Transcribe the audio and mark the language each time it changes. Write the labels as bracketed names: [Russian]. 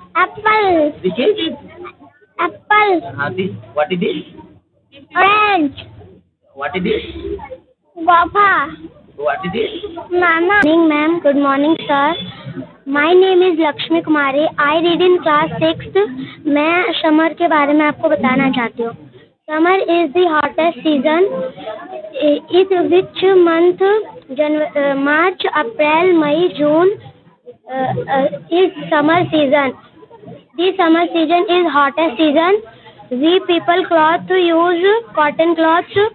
[English] Apple. This is Apple. हाँ this what is this? Orange. What is this? Guava. What is this? Mama. Good morning ma'am. Good morning sir. My name is Lakshmi Kumari. I read in class 6th. [Hindi] मैं summer के बारे में आपको बताना चाहती हूँ। [English] Summer is the hottest season. It which month? March, April, May, June is summer season. The summer season is hottest season. We people cloth use cotton cloths.